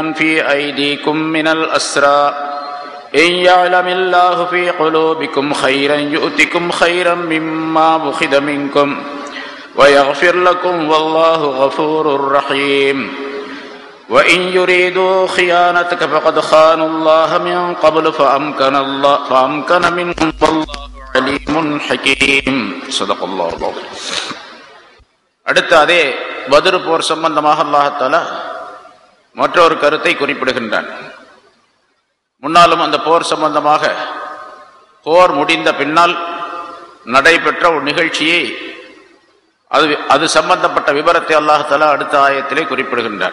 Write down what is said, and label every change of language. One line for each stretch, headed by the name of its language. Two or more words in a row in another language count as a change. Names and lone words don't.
Arabic: في أيديكم من الأسرى إن يعلم الله في قلوبكم خيرا يؤتكم خيرا مما أخذ منكم ويغفر لكم والله غفور رحيم وإن يريدوا خيانتك فقد خانوا الله من قبل فأمكن منهم والله عليمٌ حكيمٌ. صدق الله العظيم.
Tamil: அடுத்து அதே பத்ர் போர் சம்பந்தமாக
Arabic: الله تعالى
Tamil: மற்றொரு கருத்தை குறிப்பிடுகின்றான். முன்னாலும் அந்த போர் சம்பந்தமாக போர் முடிந்த பின்னால் நடைபெற்ற ஒரு நிகழ்ச்சியை அது சம்பந்தப்பட்ட விவரத்தை
Arabic: الله تعالى
Tamil: அடுத்த ஆயத்திலே குறிப்பிடுகின்றான்.